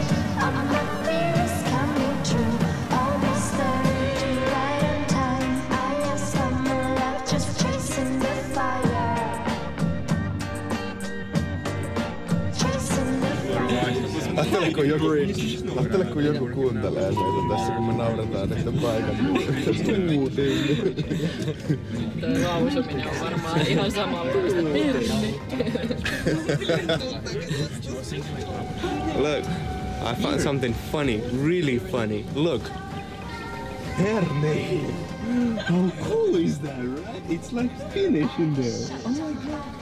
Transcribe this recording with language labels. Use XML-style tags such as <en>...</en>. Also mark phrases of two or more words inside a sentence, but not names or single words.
<en>All my fears coming true. Almost there, right on time. I have summer love, just chasing the fire. Chasing the fire.</en> <fi>Ajattele kun joku kuuntelee meitä tässä, kun me nauretaan näitä paikan. Toi lausuminen on varmaan ihan samanlaista.</fi> <en>Look, I found something funny, really funny. Look. Herne! How cool is that, right? It's like Finnish in there. Oh my god.</en>